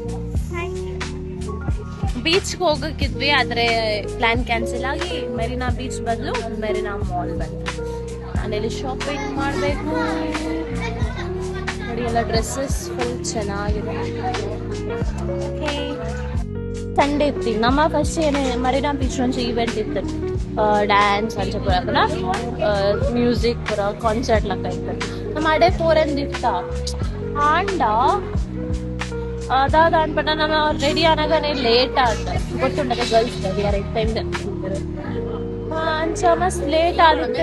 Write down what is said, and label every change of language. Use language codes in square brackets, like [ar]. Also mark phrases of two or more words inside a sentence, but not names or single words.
[kn] ಬೀಚ್ಗೆ ಹೋಗಕ್ಕಿದ್ವಿ, ಆದರೆ [en] plan cancel [kn] ಆಗಿ ಮೆರಿನಾ ಬೀಚ್ ಬದಲು ಮೆರಿನಾ ಮಾಲ್ ಬಂತು. ನಾನಿಲ್ಲಿ ಶಾಪಿಂಗ್ ಮಾಡಬೇಕು ನೋಡಿ. ಎಲ್ಲ ಡ್ರೆಸ್ಸಸ್ ಫುಲ್ ಚೆನ್ನಾಗಿದೆ. [en] OK, Sunday [kn] ಇತ್ತು ನಮ್ಮ ಫಸ್ಟ್ ಏನೇ ಮರೀನಾ ಬೀಚ್ ಒಂದು ಈವೆಂಟ್ ಇತ್ತು. [tcy] ಡ್ಯಾನ್ಸ್ ಅಂಚೆ ಪೂರ ಮ್ಯೂಸಿಕ್ ಪೂರ ಕಾನ್ಸರ್ಟ್ ಲಕ್ಕ ಇತ್ತು. ನಮ್ಮ ಅಡೆ ಫೋರೆಂದು ಇತ್ತ ಆಂಡ ಅದಾದ ಅನ್ಪಟ್ಟ ನಮ್ಮ ರೆಡಿ ಆನಾಗನೇ ಲೇಟ್ ಆದ ಗೊತ್ತುಂಟದೆ [en] girls right time [tcy] ಅಂಚ ಮಸ್ತ್ ಲೇಟ್ ಆಗಿತ್ತು.